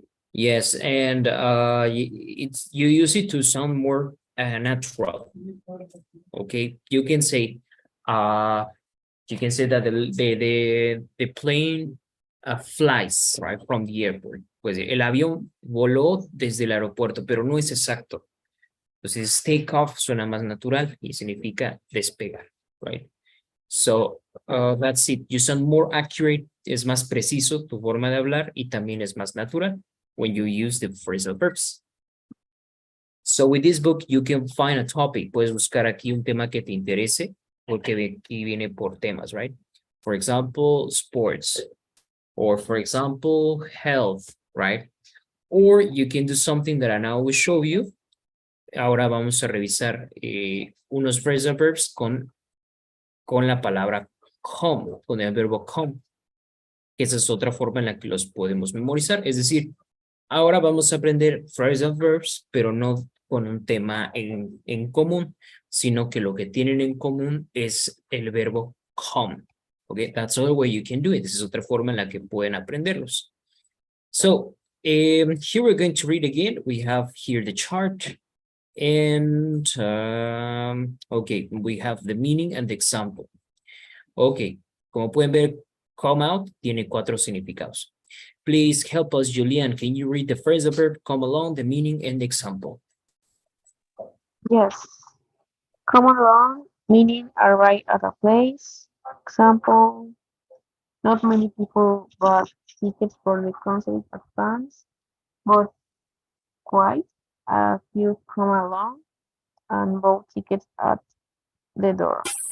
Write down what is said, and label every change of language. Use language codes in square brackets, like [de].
[en] Yes, and you use it to sound more natural. Okay, you can say that the plane flies right from the airport. [es] Pues el avión voló desde el aeropuerto, pero no es exacto. Entonces take off suena más natural y significa despegar, right? [en] So that's it. You sound more accurate, [es] es más preciso tu forma de hablar y también es más natural [en] when you use the phrasal verbs. So with this book, you can find a topic. [es] Puedes buscar aquí un tema que te interese, porque aquí viene por temas, right? [en] For example, sports, or for example, health, right? Or you can do something that I now will show you. [es] Ahora vamos a revisar unos phrasal verbs con la palabra come, con el verbo come. Esa es otra forma en la que los podemos memorizar. Es decir, ahora vamos a aprender phrasal verbs, pero no con un tema en común, sino que lo que tienen en común es el verbo come. [en] Okay, that's the way you can do it. [es] Esa es otra forma en la que pueden aprenderlos. [en] So, here we're going to read again. We have here the chart. And, okay, we have the meaning and the example. [es] Okay, como pueden ver, come out tiene 4 significados. [en] Please help us, Julian. Can you read the phrasal verb, come along, the meaning, and the example? Yes. Come along, meaning arrive at a place. Example, not many people bought tickets for the concert advance, but quite a few come along and bought tickets at the door.